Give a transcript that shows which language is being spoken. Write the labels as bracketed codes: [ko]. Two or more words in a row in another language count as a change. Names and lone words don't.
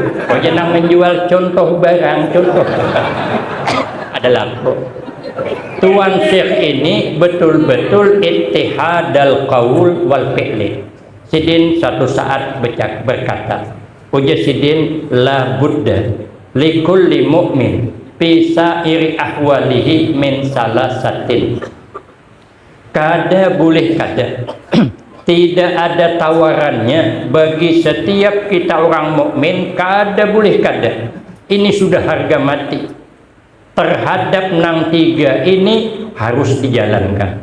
[id] Oh jangan menjual contoh barang, contoh adalah Tuan Syekh ini betul-betul [ar] اتحاد القول والفعل. [bjn] Sidin satu saat berkata, ujar Sidin, [ar] لا بد لكل مؤمن في سائر أحواله من ثلاثة. [bjn] Kada boleh kada tidak ada tawarannya bagi setiap kita orang mukmin, kada boleh kada. [id] Ini sudah harga mati. [bjn] Terhadap nang tiga ini harus dijalankan.